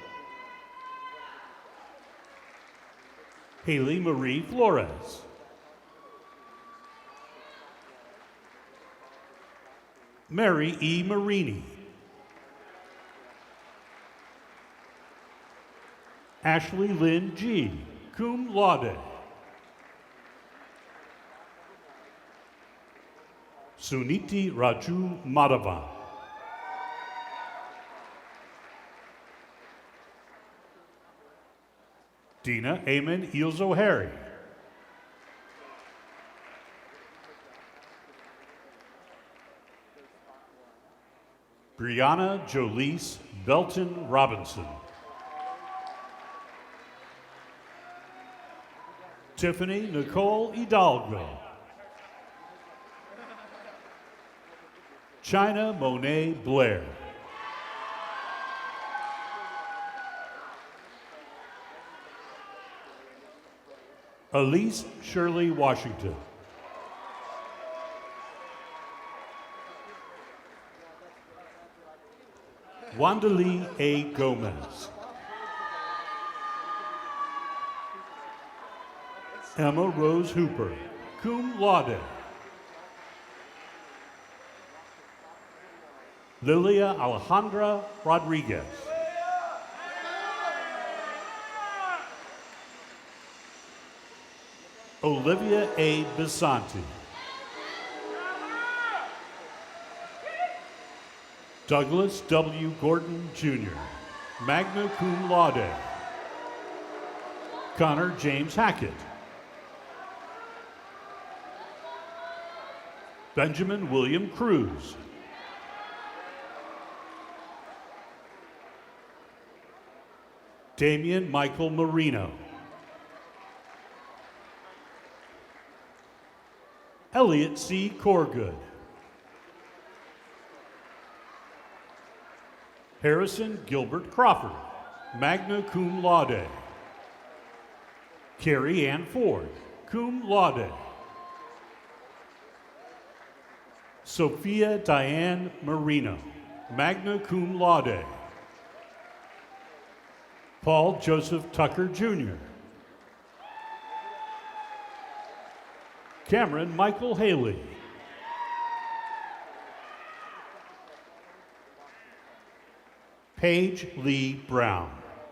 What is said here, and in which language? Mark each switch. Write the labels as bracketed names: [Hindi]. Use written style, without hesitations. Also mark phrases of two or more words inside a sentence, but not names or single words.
[English] Haley Marie Flores. Mary E. Marini. Ashley Lynn G., [Latin] cum laude. [English] Suniti Raju Madhavan. Dina Amen Ilzohari. Brianna Jolise Belton Robinson. Tiffany Nicole Hidalgo. China Monet Blair. Elise Shirley Washington. Wandalee A. Gomez. Emma Rose Hooper, [Latin] cum laude. [English] Lilia Alejandra Rodriguez. Olivia A. Bisanti. Douglas W. Gordon, Jr., [Latin] magna cum laude. [English] Connor James Hackett. Benjamin William Cruz. Damian Michael Marino. Elliot C. Corgood. Harrison Gilbert Crawford, [Latin] magna cum laude. [English] Carrie Ann Ford, [Latin] cum laude. [English] Sophia Diane Marino, [Latin] magna cum laude. [English] Paul Joseph Tucker, Jr. Cameron Michael Haley. Paige Lee Brown.